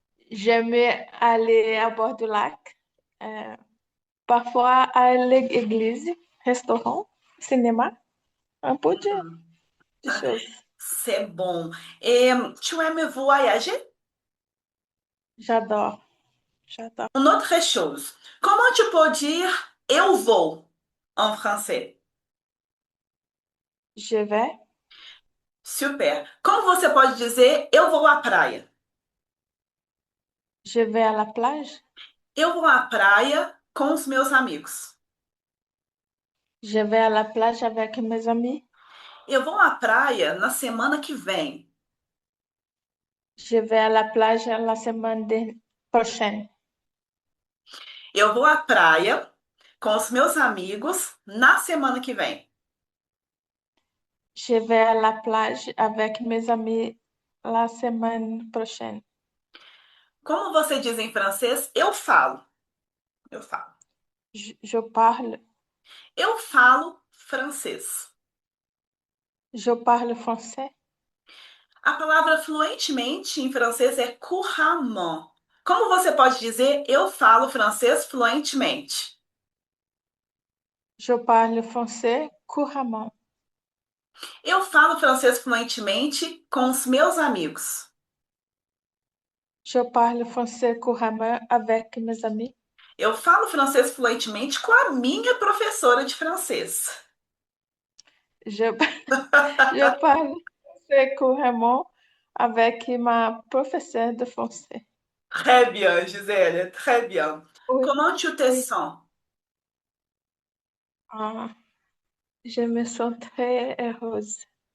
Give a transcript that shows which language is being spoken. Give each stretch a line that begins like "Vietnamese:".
French: J'aime aller à bord du lac, parfois à l'église, restaurant, cinéma, un peu de choses. C'est bon. Et tu aimes voyager? J'adore, j'adore. Une autre chose. Comment tu peux dire
Portuguese: eu vou
French: en français? Je vais, Super.
Portuguese: Como você pode dizer eu vou à praia?
French: je vais à la plage,
Portuguese: Eu vou à praia com os meus amigos.
French: je vais à la plage avec mes amis,
Portuguese: Eu vou à praia na semana que vem.
French: je vais à la plage la semaine prochaine.
Portuguese: Eu vou à praia com os meus amigos na semana que vem.
French: Je vais à la plage avec mes amis la semaine prochaine.
Portuguese: Como você diz em francês, eu falo. Eu falo.
French: Je parle,
Portuguese: Eu falo francês.
French: je parle français.
Portuguese: A palavra fluentemente em francês é couramment. Como você pode dizer eu falo francês fluentemente?
French: Je parle français couramment.
Portuguese: Eu falo francês fluentemente com os meus amigos.
French: Je parle français couramment avec mes amis.
Portuguese: Eu falo francês fluentemente com a minha professora de francês.
French: Je, je parle français couramment avec ma professeure de français. Très bien, Gisèle, très bien. Oui, Comment tu te oui. sens? Ah, je me sens très heureuse.